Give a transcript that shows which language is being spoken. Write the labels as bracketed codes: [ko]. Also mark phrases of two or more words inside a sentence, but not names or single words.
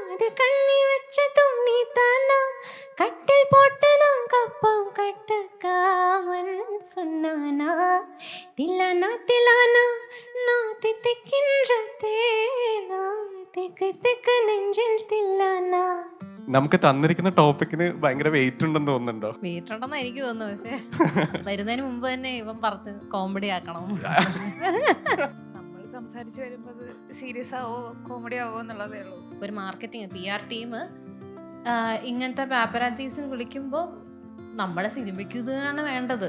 [ta] கண்ணி வச்சதும் நீ தானா, கட்டில் போட்டு நான் கப்பம் கட்டுக்காமன் சொன்னானா, தில்லானா தில்லானா நான் தித்திக்கின்ற தேனா, திக்கு திக்கு நெஞ்சில் தில்லானா. [ml] നമുക്ക് തന്നിരിക്കുന്ന ടോപ്പിക്കിന് ഭയങ്കര വെയിറ്റ് ഉണ്ടെന്ന് തോന്നുന്നുണ്ടോ? വീട്ടുണ്ടെന്ന് എനിക്ക് തോന്നുന്നു, പക്ഷെ വരുന്നതിന് മുമ്പ് തന്നെ ഇവൻ പറഞ്ഞ് കോമഡി ആക്കണം. നമ്മൾ സംസാരിച്ച് വരുമ്പോൾ അത് സീരിയസ് ആവോ കോമഡി ആവോ എന്നുള്ളതേ ഉള്ളൂ. ഒരു [en] marketing PR team [ml] ഇങ്ങനത്തെ പാപ്പരാച്ചീസിന് വിളിക്കുമ്പോൾ നമ്മുടെ സിനിമയ്ക്ക് ഇതാണ് വേണ്ടത്.